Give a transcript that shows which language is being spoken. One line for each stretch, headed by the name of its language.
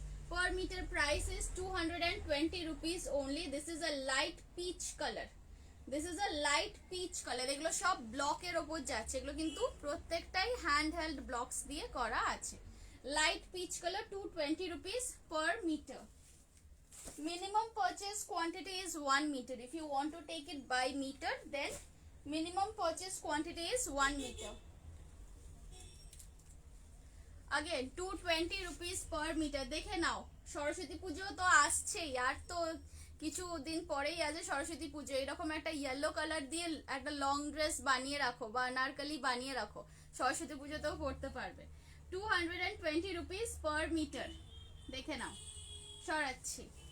English: Per meter price is 220 rupees only. This is a light peach color. This is a light peach color.
Bangla: এগুলো সব ব্লকের ওপর যাচ্ছে, এগুলো কিন্তু প্রত্যেকটাই হ্যান্ড হেল্ড ব্লকস দিয়ে করা আছে।
English: Light peach colour, 220 rupees per meter. Minimum purchase quantity is 1 meter. If you want to take it by meter, then minimum purchase quantity is 1 meter. Again 220 rupees per meter,
Bangla: দেখে নাও সরস্বতী পুজো তো আসছেই, আর তো কিছু দিন পরেই আছে সরস্বতী পুজো। এরকম একটা ইয়েলো কালার দিয়ে একটা লং ড্রেস বানিয়ে রাখো বা আনারকলি বানিয়ে রাখো, সরস্বতী পুজোতেও পরতে পারবে।
English: 220 rupees per metre.
Bangla: দেখে নাও, সরাচ্ছি।